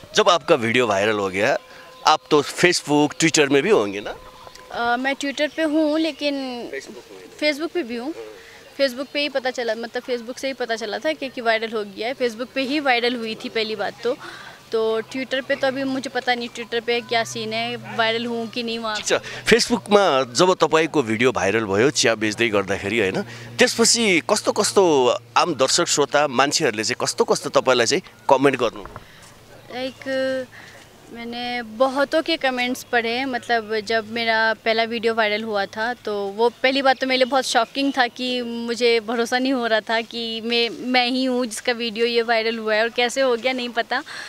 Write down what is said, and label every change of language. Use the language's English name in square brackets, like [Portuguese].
[Hindi] जब आपका video viral हो गया, आप तो फेसबुक ट्विटर में भी होंगे ना? मैं ट्विटर पे हूँ लेकिन फेसबुक पे भी हूँ। फेसबुक पे ही पता चला, मतलब फेसबुक से ही पता चला था कि वायरल हो गया है, फेसबुक पे ही वायरल हुई थी पहली बात तो ट्विटर पे तो अभी मुझे पता नहीं ट्विटर पे क्या सीन है, वायरल हूँ कि नहीं वहाँ। [Nepali] अच्छा, फेसबुकमा जब तपाईँको भिडियो भाइरल भयो चिया बेच्दै गर्दाखेरि हैन, त्यसपछि कस्तो कस्तो आम दर्शक श्रोता मान्छेहरूले चाहिँ कस्तो कस्तो तपाईँलाई चाहिँ कमेन्ट गर्नु? [Hindi] लाइक मैंने बहुतों के कमेंट्स पढ़े, मतलब जब मेरा पहला वीडियो वायरल हुआ था तो वो पहली बात तो मेरे लिए बहुत शॉकिंग था कि मुझे भरोसा नहीं हो रहा था कि मैं ही हूँ जिसका वीडियो ये वायरल हुआ है, और कैसे हो गया नहीं पता,